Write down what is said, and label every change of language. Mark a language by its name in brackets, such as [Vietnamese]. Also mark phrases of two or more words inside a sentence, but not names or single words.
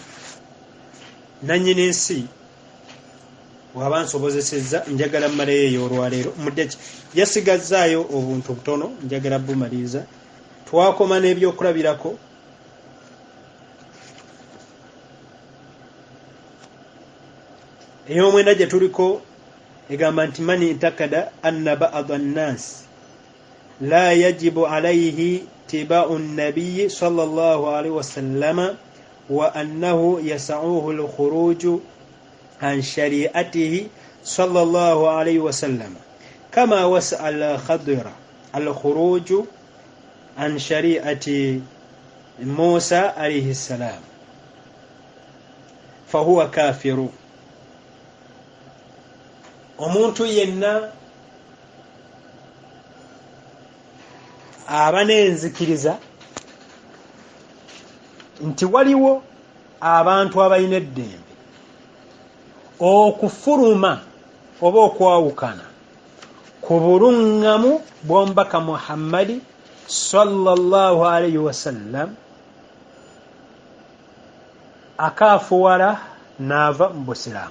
[Ganda] Nannyini ensi bw'aba nsobozesezza njagala mmaleyo eyo olwaleero muddeki yasigazzaayo obuntu butono njagala bumaliriza. Twakoma n'ebyokulabirako ey'omwenda gye tuliko egamba nti [Arabic] mani intakada anna بعض الناس لا يجب عليه اتباع النبي صلى الله عليه وسلم وأنه يسعه الخروج عن شريعته صلى الله عليه وسلم كما وسع الخضر الخروج عن شريعة موسى عليه السلام فهو كافر. [Ganda] Omuntu yenna aba n'enzikiriza nti waliwo abantu abalina eddembe okufuluma oba okwawukana ku buluŋŋamu bw'omubaka Muhammadi [Arabic] sallallahu alayhi wasallam [Ganda] akaafuwala n'ava mu Busiraamu.